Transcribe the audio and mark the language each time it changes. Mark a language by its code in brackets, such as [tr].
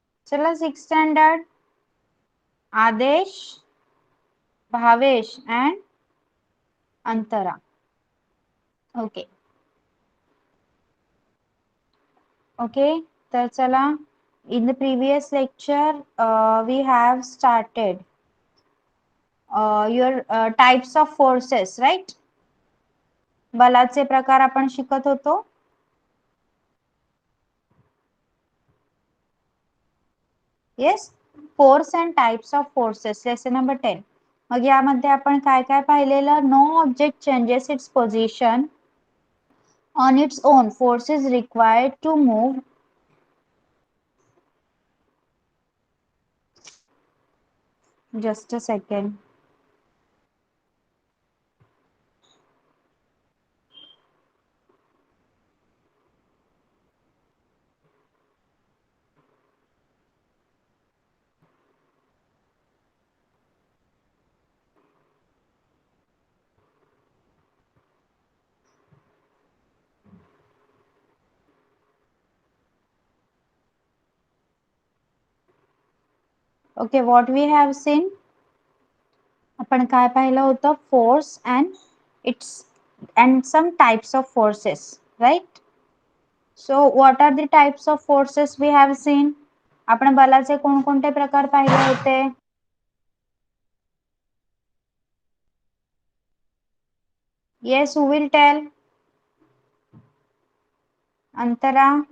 [en] Chala, sixth standard. Adesh, Bhavesh and Antara. Okay. Okay. [mr] तर चला, [en] in the previous lecture we have started your types of forces, right? [mr] बलाचे प्रकार आपण शिकत होतो. [en] Yes, force and types of forces, lesson number 10. [mr] मग यामध्ये आपण काय काय पाहिलेलं, [en] No object changes its position on its own, force is required to move just a second. Okay, what we have seen, [mr] आपण काय पाहिलं होतं, [en] Force and It's and some types of forces, right? So what are the types of forces we have seen? [mr] आपण बलाचे कोणकोणते प्रकार पाहिले होते? [en] Yes, who will tell? Antara.